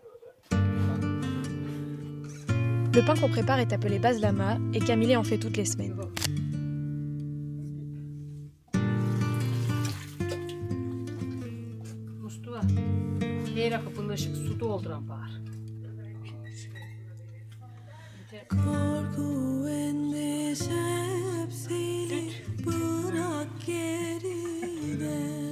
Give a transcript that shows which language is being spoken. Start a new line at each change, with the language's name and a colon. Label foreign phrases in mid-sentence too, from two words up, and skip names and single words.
French: Le pain qu'on prépare est appelé bazlama et Camille en fait toutes les semaines.
Turkish: Mustafa, her kapının ışık su dolduran var. Korku endişe silip bırak geride.